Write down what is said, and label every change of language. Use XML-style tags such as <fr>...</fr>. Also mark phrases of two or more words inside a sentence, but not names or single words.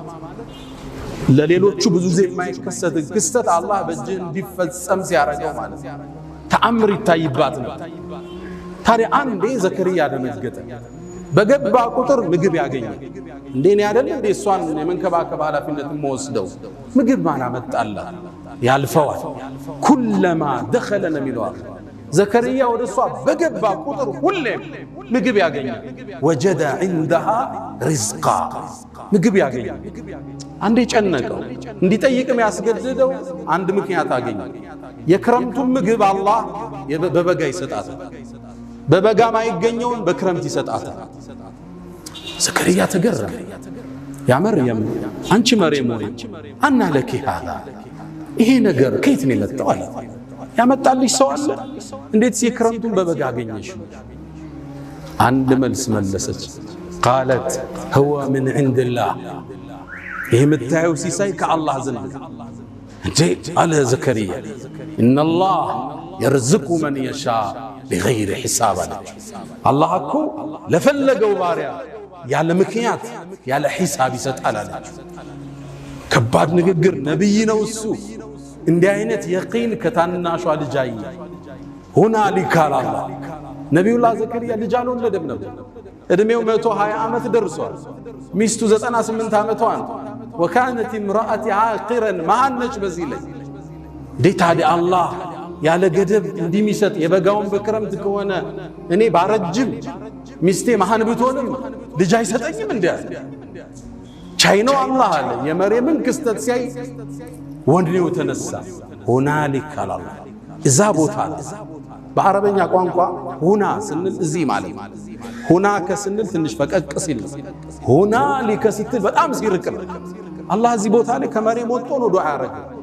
<am>ለሌሎቹ ብዙ ጊዜ የማይከሰት ክስተት አላህ በእጅህ እንዲፈጸም ሲያረጋው ማለት ተአምር ይታይባት ነው። ታዲያ አንዴ ዘከርያ ደነገጠ። በገባ ቁጥር ምግብ ያገኛል። እንደኔ አይደል እንዴ እሷን የመንከባከብ ኃላፊነት ወስደው ምግብ ማን አመጣላት ያልፈዋል።</am> <ar>كلما دخل</ar> <am>ነሚሏል ዘከርያ ወደሷ በገባ ቁጥር ሁሌም ምግብ ያገኛል።</am> <ar>وجد عندها رزقا</ar> <am>ምግብ ያገኛል። አንዴ ጨነቀው እንዲጠይቅም ያስገድደው አንድ ምክንያት አገኘ። የክረምቱን ምግብ አላህ በበጋ ይሰጣታል፣ በበጋ ማይገኘውን በክረምት ይሰጣታል። ዘከርያ ተገረመ።</am> <ar>يا مريم</ar> <am>አንቺ መርየም ሆይ</am> <ar>أنى لك هذا</ar> <am>ይሄ ነገር ከየት ነው የመጣው አለ። ያመጣልሽ ሰው አለ? እንዴት የክረምቱን በበጋ አገኘሽ? አንድ መልስ መለሰች።</am> <ar>قالت هو من عند الله</ar> <am>ይሄ የምታየው ሲሳይ ከአላህ ዘንድ እንጂ አለ ዘከርያ</am> <ar>ان الله يرزق من يشاء بغير حساب</ar> <am>አላህ እኮ ለፈለገው ባሪያ ያለ ምክንያት ያለ ሂሳብ ይሰጣል አለች። ከባድ ንግግር ነብይ ነው እሱ። እንዲህ አይነት የቂን ከታናሿ ልጅ አይ ሁናሊካ አላህ ነብዩላህ ዘከርያ ልጅ አልወለደም ነበር። እድሜው 120 ዓመት ደርሷል። ሚስቱ 98 ዓመቷ ነው።</am> <ar>وكانت امرأتي عاقرا</ar> <am>ማነች በዚህ ላይ ዴታዲ አላህ ያለ ገደብ እንዲሚሰጥ የበጋውን በክረምት ከሆነ እኔ ባረጅም ሚስቴ መሃን ብትሆንም ልጅ አይሰጠኝም እንዴ? ቻይናው አላህ አለ። የመርየምን ክስተት ሲያይ ወንድኔው ተነሳ። ሁናሊካ አላህ እዛ ቦታ በአረበኛ ቋንቋ ሁና ስንል እዚህ ማለት ሁና ከስንል ትንሽ ፈቀቅ ሲል ሁናሊካ ስትል በጣም ሲርቅ አላህ እዚህ ቦታ ላይ ከመርየም ወጥቶ ነው ዱዓ ያረገ።</am>